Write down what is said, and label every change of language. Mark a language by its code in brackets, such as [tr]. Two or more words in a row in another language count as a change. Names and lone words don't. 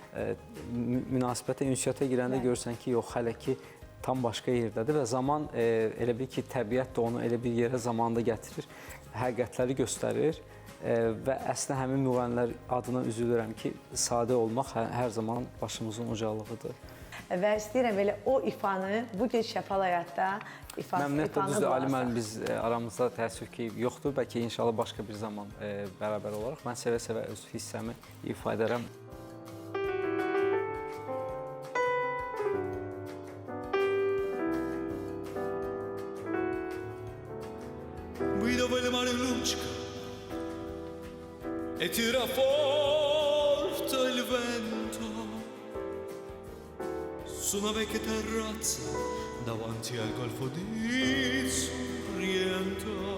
[az] münasibətə, ünsiyyətə girəndə görürsən ki, yox, hələ ki, tam başqa yerdədir və zaman elə bil ki, təbiət də onu elə bir yerə zamanda gətirir, həqiqətləri göstərir və əslində həmin müğənnilər adına üzülürəm ki, sadə olmaq hər zaman başımızın ucalığıdır. Və istəyirəm elə o ifanı bugün şəfalı həyatda Məmnuniyyətlə düzdür, Ali müəllim biz aramızda təəssüf ki, yoxdur. Bəlkə inşallah başqa bir zaman bərabər olaraq. Mən sevə-sevə öz hissəmi ifa edərəm. [it] Guido il mare luccica e tira forte il vento su una vecchia terrazza davanti al golfo di Sorrento.